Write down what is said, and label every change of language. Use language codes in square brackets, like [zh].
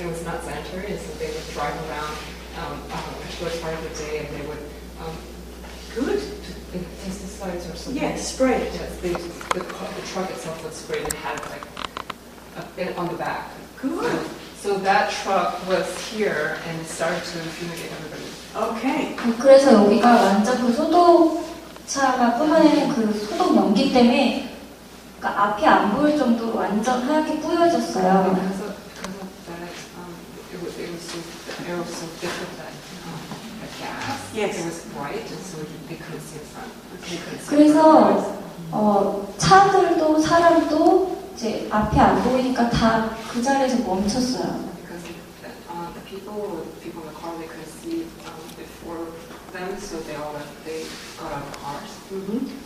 [en] It was not sanitary, and so they would drive around particular part of the day, and they would Good. pesticides or something. Yes, spray it. Yes, the truck itself would spray it. It had like a bit on the back. Good. So that truck was here and it started to fumigate everybody. Okay. [ko] 그래서 여기가 완전 그 소독차가 뿜어내는 그 소독 연기 때문에 그러니까 앞이 안 보일 정도로 완전 하얗게 뿌여졌어요. [en] Because of that, it was the air was so thick with that gas. Yes. It was bright, and so they couldn't see the front. [ko] 그래서 차들도 사람도 이제 앞이 안 보이니까 다 그 자리에서 멈췄어요. [en] Because the people in the car, they couldn't see before them, so they got out of the cars.